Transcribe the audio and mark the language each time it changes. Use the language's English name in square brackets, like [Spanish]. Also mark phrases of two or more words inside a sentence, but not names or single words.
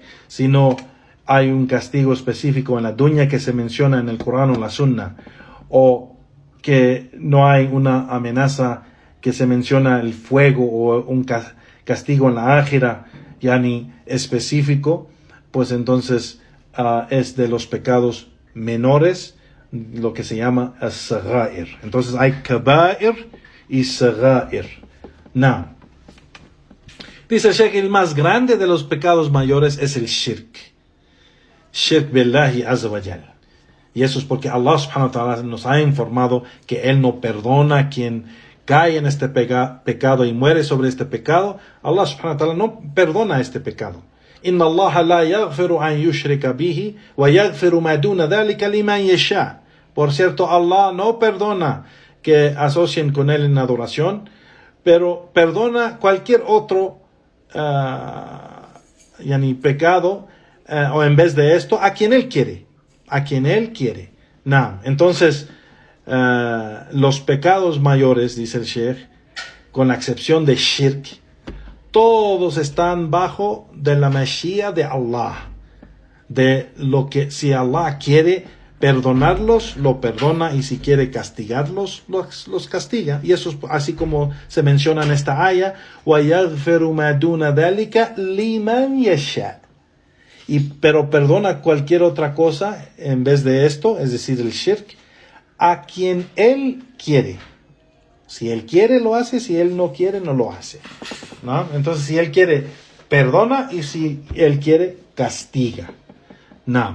[Spanish] Si no hay un castigo específico en la dunya que se menciona en el Corán o en la Sunna, o que no hay una amenaza que se menciona el fuego o un castigo en la ájira, yani específico, pues entonces es de los pecados menores, lo que se llama as-saga'ir. Entonces hay kaba'ir y saga'ir. Now, dice el Sheikh, el más grande de los pecados mayores es el shirk. [Arabic] شرك بالله عز وجل. [Spanish] Y eso es porque Allah [Arabic] سبحانه وتعالى [Spanish] nos ha informado que Él no perdona a quien cae en este pecado y muere sobre este pecado. Allah [Arabic] سبحانه وتعالى [Spanish] no perdona este pecado. [Arabic] إن الله لا يغفر أن يشرك به ويغفر ما دون ذلك لمن يشاء. [Spanish] Por cierto, Allah no perdona que asocien con Él en adoración, pero perdona cualquier otro pecado, o en vez de esto, a quien Él quiere. A quien Él quiere. No. Entonces, los pecados mayores, dice el Sheikh, con la excepción de shirk, todos están bajo de la Mashiach de Allah. De lo que si Allah quiere perdonarlos, lo perdona, y si quiere castigarlos, los castiga. Y eso es así como se menciona en esta aya, [Arabic] وَيَغْفِرُ مَا دُونَ ذَلِكَ لِمَنْ يَشَاءُ. [Spanish] Pero perdona cualquier otra cosa en vez de esto, es decir, el shirk, a quien Él quiere. Si Él quiere, lo hace. Si Él no quiere, no lo hace, ¿no? Entonces, si Él quiere, perdona. Y si Él quiere, castiga. No.